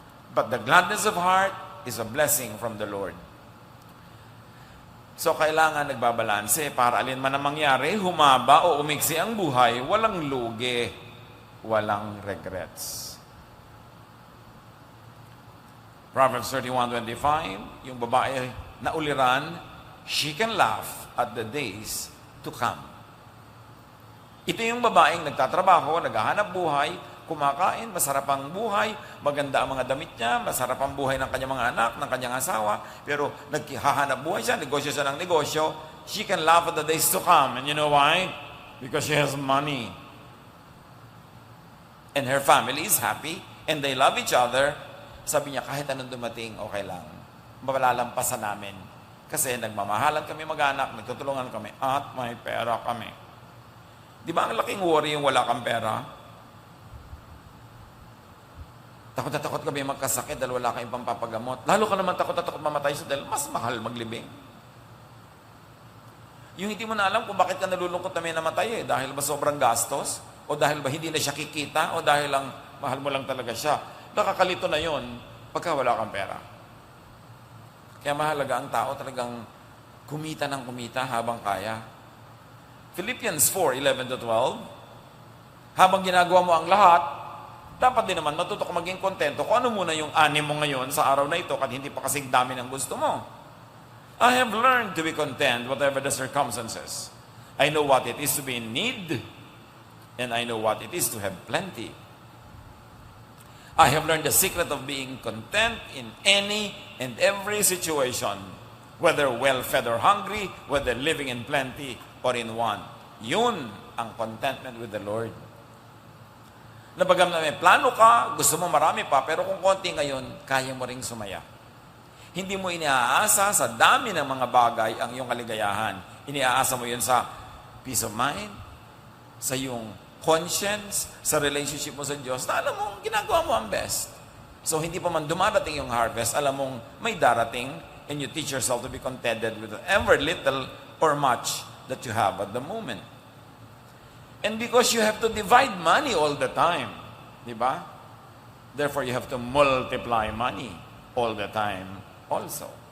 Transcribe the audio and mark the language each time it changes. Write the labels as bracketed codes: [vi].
[en] But the gladness of heart is a blessing from the Lord. [tl] So, kailangan nagbabalanse para alin man ang mangyari, humaba o umiksi ang buhay, walang lugi, walang regrets. [en] Proverbs 31:25, [tl] yung babae na uliran, [en] she can laugh at the days to come. [tl] Ito yung babaeng nagtatrabaho, naghahanap buhay, kumakain, masarap ang buhay, maganda ang mga damit niya, masarap ang buhay ng kanyang mga anak, ng kanyang asawa, pero naghahanap buhay siya, negosyo siya ng negosyo, [en] she can laugh at the days to come. And you know why? Because she has money. And her family is happy, and they love each other. [tl] Sabi niya, kahit anong dumating, okay lang. Malalampasan namin. Kasi nagmamahalan kami mag-anak, nagtutulungan kami, at may pera kami. Di ba ang laking worry yung wala kang pera? Takot na takot kami magkasakit dahil wala kang pampapagamot. Lalo ka naman takot na takot mamatay sa dahil mas mahal maglibing. Yung hindi mo na alam kung bakit ka nalulungkot na may namatay dahil ba sobrang gastos? O dahil ba hindi na siya kikita? O dahil lang mahal mo lang talaga siya? Nakakalito na yon pagka wala kang pera. Kaya mahalaga ang tao talagang kumita ng kumita habang kaya. Philippians 4:11-12, habang ginagawa mo ang lahat, dapat din naman matuto ka maging kontento kung ano muna yung ani mo ngayon sa araw na ito at hindi pa kasing dami ng gusto mo. [en] I have learned to be content whatever the circumstances. I know what it is to be in need and I know what it is to have plenty. I have learned the secret of being content in any and every situation, whether well-fed or hungry, whether living in plenty or in want. [tl] Yun ang [en] contentment with the Lord. [tl] Nabagam na may plano ka, gusto mo marami pa, pero kung konti ngayon, kaya mo ring sumaya. Hindi mo iniaasa sa dami ng mga bagay ang iyong kaligayahan. Iniaasa mo yun sa [en] peace of mind, [tl] sa iyong conscience, sa relationship mo sa Diyos, na alam mong ginagawa mo ang best. [en] So, [tl] hindi pa man dumarating yung harvest, alam mong may darating, [en] and you teach yourself to be contented with whatever little or much that you have at the moment. And because you have to divide money all the time, [tl] di ba? [en] Therefore, you have to multiply money all the time also.